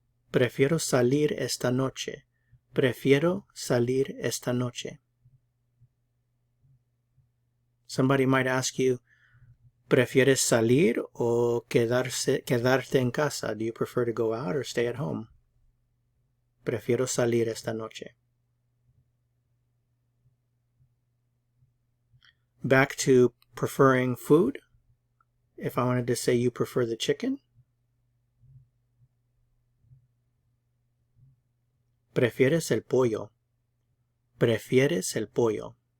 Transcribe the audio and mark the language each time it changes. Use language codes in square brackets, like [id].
[es] Prefiero salir esta noche. Prefiero salir esta noche. [en] Somebody might ask you, [es] ¿prefieres salir o quedarte en casa? [en] Do you prefer to go out or stay at home? [es] Prefiero salir esta noche. [en] Back to preferring food. If I wanted to say you prefer the chicken. [es] Prefieres el pollo. Prefieres el pollo.